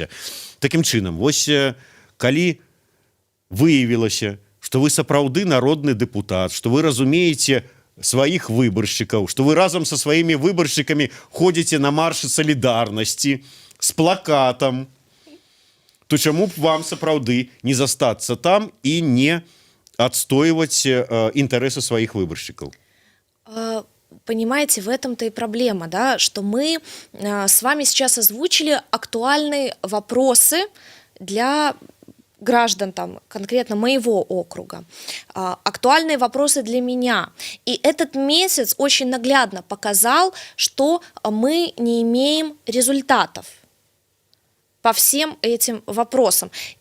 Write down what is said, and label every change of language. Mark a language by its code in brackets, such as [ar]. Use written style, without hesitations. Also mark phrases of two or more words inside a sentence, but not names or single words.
[be] Такім чынам, вось калі выявілася, што вы сапраўды народны дэпутат, што вы разумееце сваіх выбаршчыкаў, што вы разам са сваімі выбаршчыкамі ходзіце на маршы салідарнасці з плакатам, то чаму б вам сапраўды не застацца там і не адстойваць інтарэсы сваіх выбаршчыкаў? [ru] Понимаете, в этом-то и проблема, да, что мы с вами сейчас озвучили актуальные вопросы для граждан, там, конкретно моего округа, актуальные вопросы для меня. И этот месяц очень наглядно показал, что мы не имеем результатов по всем этим вопросам.